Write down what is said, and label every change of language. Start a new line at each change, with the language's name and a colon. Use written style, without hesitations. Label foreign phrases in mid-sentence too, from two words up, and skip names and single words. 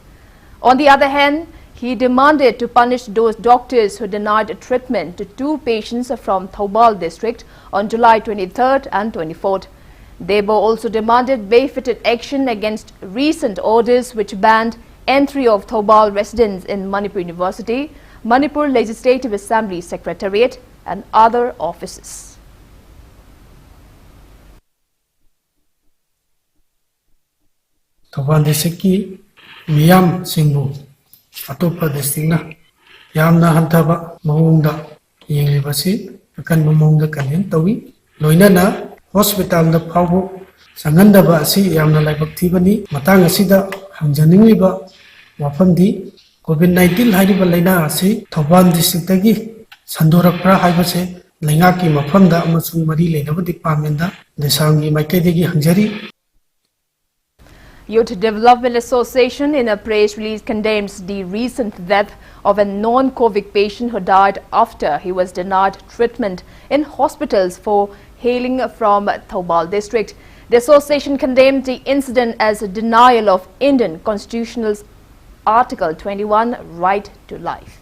English: On the other hand, he demanded to punish those doctors who denied treatment to 2 patients from Thoubal district on July 23rd and 24th. Debo also demanded befitted action against recent orders which banned entry of Thoubal residents in Manipur University, Manipur Legislative Assembly Secretariat and other offices.
Manipuri: Thoubal district ki miyam singbu atopa district na yamna hantaba mahungda yenglibasi akan mahungda kanhen tawi loinana hospital da phawbu sangandaba asi yamna laibak thibani matang asida hamjaningliba wafamdi COVID-19 hairiba laina asi Thoubal district tagi sandorakpra haibase laingaki mafamda amasung mari leinaba department da desamgi maikaidegi hangjari.
English: Youth Development Association in a press release condemns the recent death of a non-COVID patient who died after he was denied treatment in hospitals for hailing from Thoubal district. The association condemned the incident as a denial of Indian Constitutional's Article 21 right to life.